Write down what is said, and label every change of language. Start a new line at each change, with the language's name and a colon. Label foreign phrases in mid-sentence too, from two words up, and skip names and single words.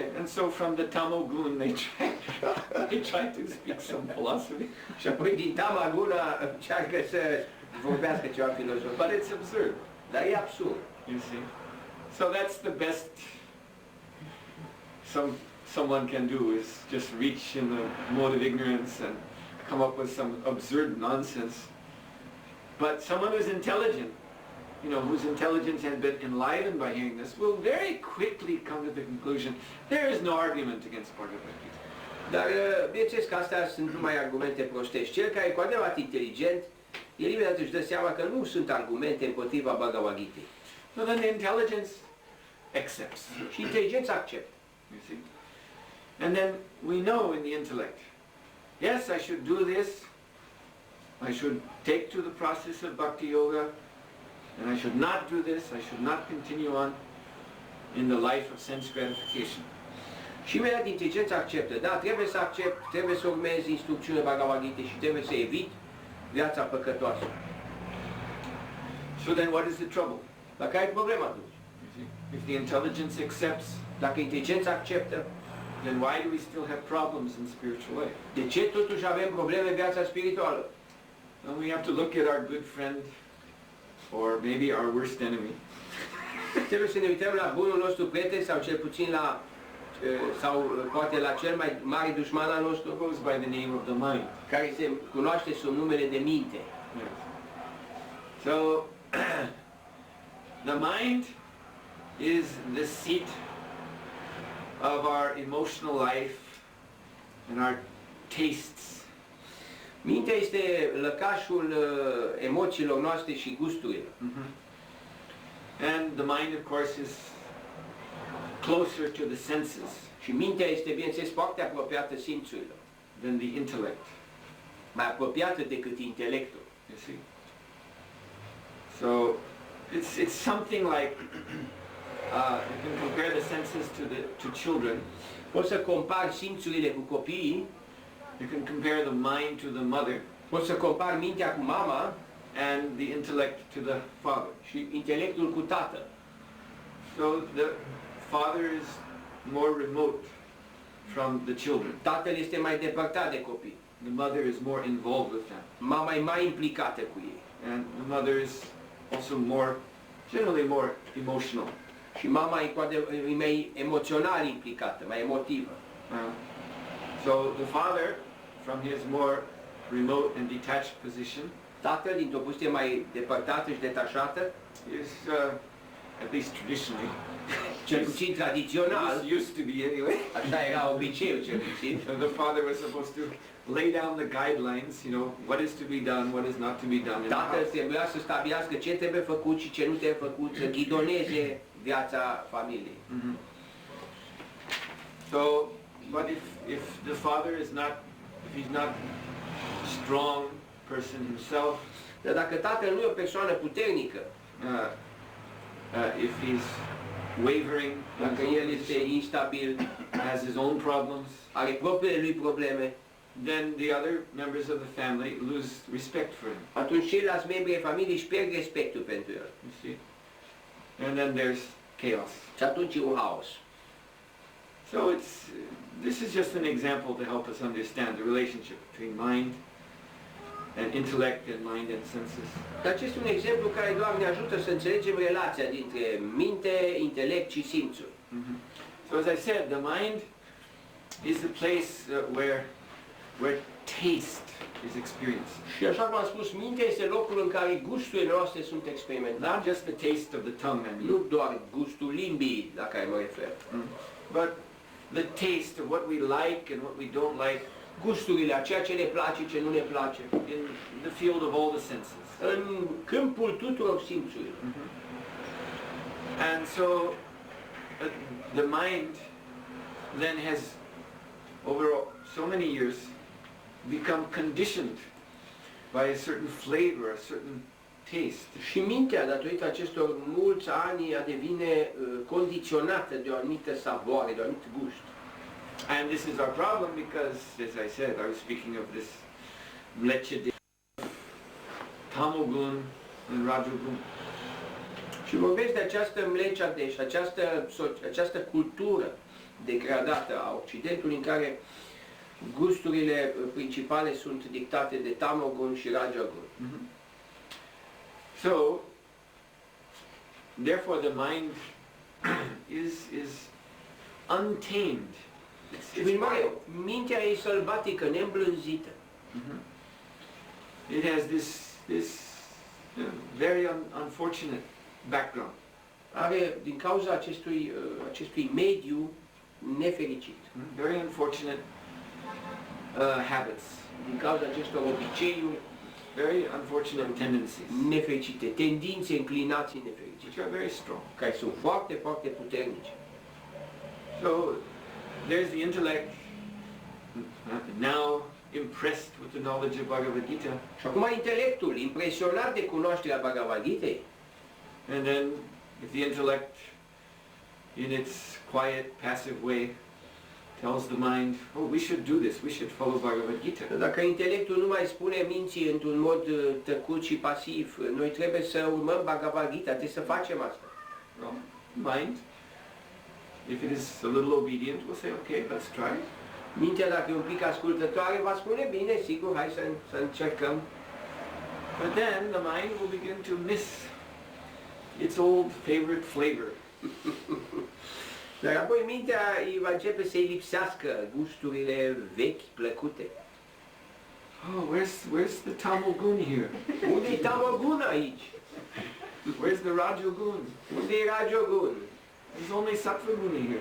English: And so from the tamo-gun they try to speak some philosophy.
Romanian: Și apoi din tama-guna încearcă să vorbească ceva filozofic.
English: But it's absurd.
Romanian: Dar e absurd.
English: You see? So that's the best someone can do, is just reach in the mode of ignorance and come up with some absurd nonsense. But someone who's intelligent, you know, whose intelligence has been enlivened by hearing this, will very quickly come to the conclusion there is no argument against Bhagavad Gita.
Romanian: Dar bineînțeles că astea sunt numai argumente prostești. Cel care e cu adevărat inteligent, el imediat își dă seama că nu sunt argumente împotriva Bhagavad Gitei.
English: So then the intelligence accepts.
Romanian: Și inteligența acceptă.
English: You see? And then we know in the intellect, yes, I should do this, I should take to the process of
Sanskrit: bhakti yoga,
English: and I should not do this, I should not continue on in the life of sense gratification.
Romanian: Și imediat inteligența acceptă. Da, trebuie să accept, trebuie să urmez instrucțiunile Bhagavad Gita și trebuie să evit viața păcătoasă.
English: So then what is the trouble?
Romanian: Dar care e problema atunci?
English: If the intelligence accepts,
Romanian: dacă inteligența acceptă,
English: then why do we still have problems in spiritual life?
Romanian: de ce totuși avem probleme în viața spirituală?
English: And we have to look at our good friend, or maybe our worst enemy.
Romanian: Trebuie să ne uităm la bunul nostru prieten sau cel puțin la sau poate la cel mai mare dușman al nostru,
English: Goes by the name of the mind.
Romanian: care se cunoaște sub numele de minte.
English: Yes. So the mind is the seat of our emotional life and our tastes.
Romanian: Mintea este lăcașul emoțiilor noastre și gusturilor.
English: And the mind, of course, is closer to the senses
Romanian: Și mintea este, bineînțeles, foarte apropiată simțurilor,
English: than the intellect.
Romanian: mai apropiată decât intelectul.
English: You see? So it's something like you can compare the senses to children.
Romanian: Poți să compari simțurile cu copiii,
English: You can compare the mind to the mother,
Romanian: poți să compari mintea cu mama
English: and the intellect to the father.
Romanian: și intelectul cu tatăl.
English: So the father is more remote from the children.
Romanian: Tatăl este mai depărtat de copii.
English: The mother is more involved with them.
Romanian: Mama e mai implicată cu ei.
English: And the mother is also generally more emotional.
Romanian: Și mama e mai emoțional implicată, mai emotivă.
English: So the father, from his more remote and detached position,
Romanian: Tatăl, dintr-o poziție mai depărtată și detașată,
English: is, at least traditionally,
Romanian: cel puțin tradițional,
English: used to be anyway,
Romanian: așa era obiceiul cel puțin,
English: and the father was supposed to lay down the guidelines, you know, what is to be done, what is not to be done in the
Romanian: Tatăl
English: house.
Romanian: trebuia să stabilească ce trebuie făcut și ce nu trebuie făcut, să ghidoneze viața familiei. Mhm.
English: So, but if the father is not, if he's not a strong person himself,
Romanian: Dar dacă tatăl nu e o persoană puternică,
English: if he's wavering,
Romanian: dacă el este instabil,
English: has his own problems,
Romanian: are propriile lui probleme,
English: then the other members of the family lose respect for him.
Romanian: atunci ceilalți membri ai familiei își pierd respectul pentru el.
English: You see? And then there's chaos.
Romanian: Și atunci e un haos.
English: So this is just an example to help us understand the relationship between mind and intellect and mind and senses.
Romanian: Dar acesta e un exemplu care doar ne ajută să înțelegem relația dintre minte, intelect și simțuri.
English: So as I said, the mind is the place where taste is experienced.
Romanian: Și așa cum am spus, mintea este locul în care gusturile noastre sunt experimentate.
English: Not just the taste of the tongue, I mean,
Romanian: Nu doar gustul limbii la care mă refer,
English: but the taste of what we like and what we don't like
Romanian: gusturile, a ceea ce ne place, ce nu ne place,
English: in the field of all the senses.
Romanian: în câmpul tuturor simțurilor.
English: And so the mind then has, over so many years, become conditioned by a certain flavor, a certain taste.
Romanian: Și mintea, datorită acestor mulți ani, devine condiționată de o anumită savoare, de un anumit gust.
English: And this is our problem because, as I said, I was speaking of this mlechede, tamogun and rajogun.
Romanian: Și vorbesc de această mleceade și această cultură degradată a Occidentului în care gusturile principale sunt dictate de tamogun și rajogun.
English: So, therefore the mind is untamed.
Romanian: Și prin urmare, mintea e sălbatică, neîmblânzită.
English: It has this very unfortunate background.
Romanian: Are, din cauza acestui mediu nefericit,
English: Very unfortunate habits,
Romanian: din cauza acestor obiceiuri
English: very unfortunate tendencies,
Romanian: nefericite, tendințe, inclinații nefericite,
English: which are very strong.
Romanian: care sunt foarte, foarte puternice.
English: So there's the intellect now impressed with the knowledge of Bhagavad Gita,
Romanian: Și acum intelectul, impresionat de cunoașterea Bhagavad Gitei,
English: and then if the intellect in its quiet, passive way tells the mind, oh, we should do this, we should follow Bhagavad Gita.
Romanian: dacă intelectul nu mai spune minții într-un mod tăcut și pasiv, noi trebuie să urmăm Bhagavad Gita, trebuie să facem asta.
English: Well, mind, if it is a little obedient, will say, okay, let's try.
Romanian: Mintea, dacă e un pic ascultătoare, va spune, bine, sigur, hai să încercăm.
English: But then the mind will begin to miss its old favorite flavor.
Romanian: Dar apoi mintea îi va începe să-i lipsească gusturile vechi, plăcute.
English: Oh, where's the tamogun here?
Romanian: Unde-i tamogun aici?
English: Where's the rajogun?
Romanian: Unde-i rajogun?
English: There's only
Sanskrit: sattva guna
English: here.